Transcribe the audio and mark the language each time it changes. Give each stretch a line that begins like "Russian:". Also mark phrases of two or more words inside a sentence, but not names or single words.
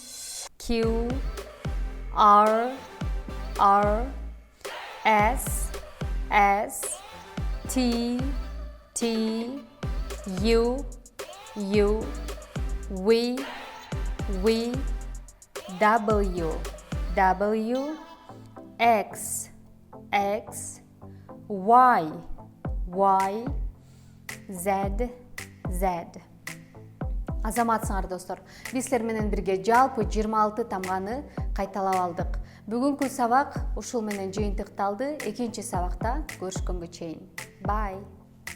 Kyrgyz: R, S, T, U, V, W, X, Y, Z. Азаматсыңар достор. Биз силер менен бирге жалпы 26 тамганы кайталап алдык. Бүгүнкү сабак ушул менен жыйынтыкталды. Экинчи сабакта көрүшкөнгө чейин. Bye.